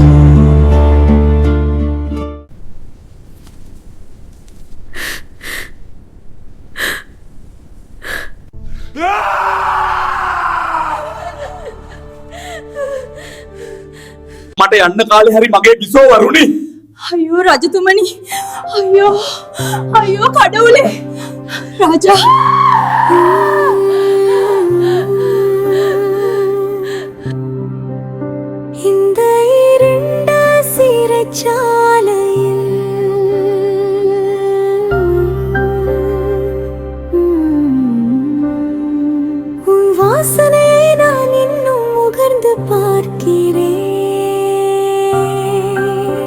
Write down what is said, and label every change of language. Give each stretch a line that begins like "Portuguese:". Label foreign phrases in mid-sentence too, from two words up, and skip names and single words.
Sinhala: මට යන්න කාලේ හරි මගේ බිසෝ වරුනි. අයියෝ රජතුමනි. අයියෝ කඩවුලේ. රාජා.
Tamil: இந்த இருண்ட சிறைச்சாலையில் உன் வாசனை நான் இன்னும் முகர்ந்து பார்க்கிறேன்.